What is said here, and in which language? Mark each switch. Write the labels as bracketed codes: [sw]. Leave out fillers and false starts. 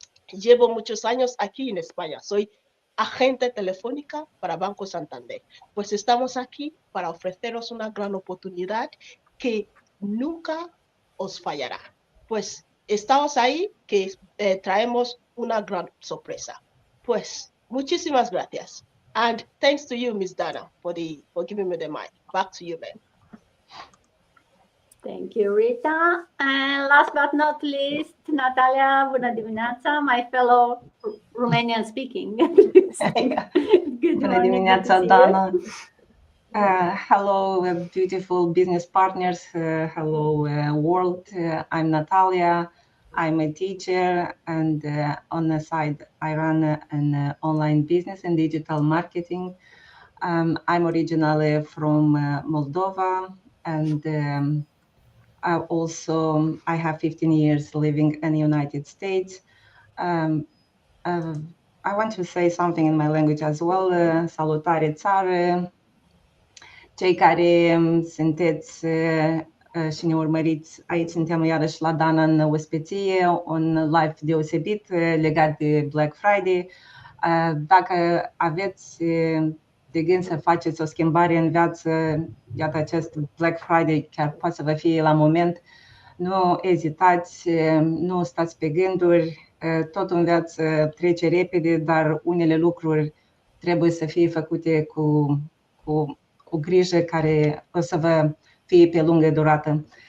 [es] Llevo muchos años aquí en España. Soy agente telefónica para Banco Santander. Pues estamos aquí para ofreceros una gran oportunidad que nunca os fallará. Pues estamos ahí que traemos una gran sorpresa. Pues muchísimas gracias. [en] And thanks to you, Miss Dana, for giving me the mic. Back to you, ma'am. Thank you, Rita. And last but not least, Natalia [ro] Bună dimineața, [en] my fellow Romanian speaking. Good [ro] Bună [en] morning. [ro] dimineața, Dana. [en] Hello, beautiful business partners. Hello, world. I'm Natalia. I'm a teacher, and on the side, I run an online business and digital marketing. I'm originally from Moldova, and I have 15 years living in the United States. I want to say something in my language as well. [ro] Salutare țară, cei care sunteți și ne urmăriți, aici suntem iarăși la Dana în ospăție, un live deosebit legat de Black Friday. Dacă aveți de gând să faceți o schimbare în viață, iată acest Black Friday chiar poate să vă fie la moment, nu ezitați, nu stați pe gânduri, tot în viață trece repede, dar unele lucruri trebuie să fie făcute cu o grijă care o să vă fie pe lungă durată.